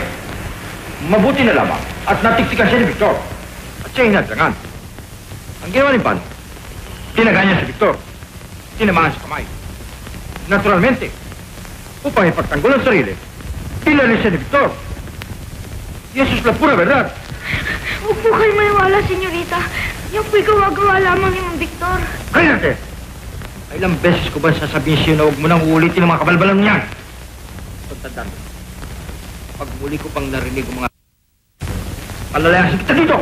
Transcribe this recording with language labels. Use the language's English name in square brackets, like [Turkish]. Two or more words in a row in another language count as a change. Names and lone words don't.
[Filipino] Mabuti na lamang at natiktikan siya ni Victor. At siya'y hinadlangan. Ang ginawa ni Mano, tinaga niya si Victor. Tinamahan sa kamay. Naturalmente, upang ipagtanggol ang sarili, pinalis siya ni Victor. [Spanish] Yesus la pura verdad. [Filipino] Huwag po kayo maniwala, senyorita. Yan po'y gawa-gawa lamang ni Mang Victor. Kaya ilang beses ko ba sasabihin sa'yo na huwag mo nang uulitin ang mga kabalbalan niyan? Tandaan mo, pag muli ko pang narinig ang mga palalayasin kita dito!